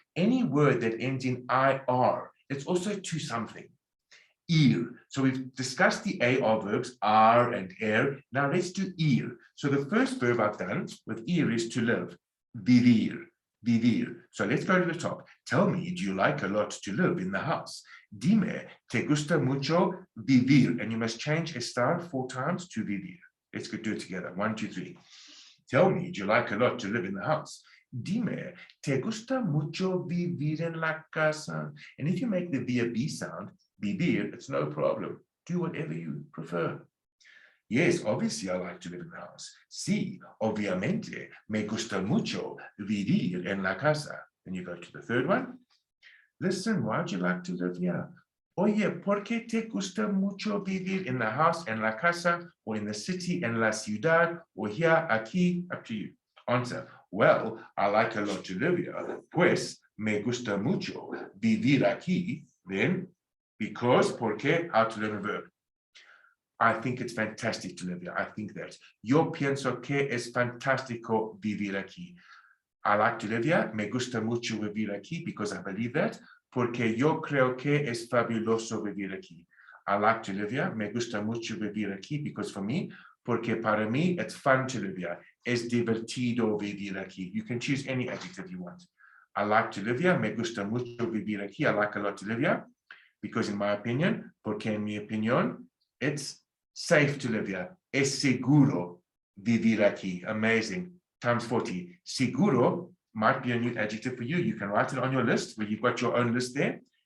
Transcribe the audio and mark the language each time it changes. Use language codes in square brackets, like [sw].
[en] Any word that ends in IR, it's also to something. Ir. So we've discussed the AR verbs, are and er. Now let's do ir. So the first verb I've done with ir is to live. Vivir. Vivir. So let's go to the top. Tell me, do you like a lot to live in the house? [es] Dime, te gusta mucho vivir. [en] And you must change estar 4 times to vivir. Let's go do it together. 1, 2, 3. Tell me, do you like a lot to live in the house? [es] Dime, te gusta mucho vivir en la casa? [en] And if you make the V sound, vivir, it's no problem. Do whatever you prefer. Yes, obviously I like to live in the house. [es] Sí, obviamente, me gusta mucho vivir en la casa. [en] Then you go to the third one. Listen, why would you like to live here? [es] Oye, ¿por qué te gusta mucho vivir [en] in the house, [es] en la casa, [en] or in the city, [es] en la ciudad, [en] or here, [es] aquí? [en] Up to you. Answer, well, I like a lot to live here. [es] Pues, me gusta mucho vivir aquí. [en] Then, because, porque, how to learn a verb. I think it's fantastic to live here. I think that. [es] Yo pienso que es fantástico vivir aquí. [en] I like to live here. [es] Me gusta mucho vivir aquí [en] because I believe that. [es] Porque yo creo que es fabuloso vivir aquí. [en] I like to live here. [es] Me gusta mucho vivir aquí [en] because for me, [es] porque para mí, [en] it's fun to live here. [es] Es divertido vivir aquí. [en] You can choose any adjective you want. I like to live here. [es] Me gusta mucho vivir aquí. [en] I like a lot to live here because in my opinion, [es] porque en mi opinión, [en] it's safe to live here. [es] Es seguro vivir aquí. Amazing. Times 40. [en] Seguro might be a new adjective for you. You can write it on your list where you've got your own list there.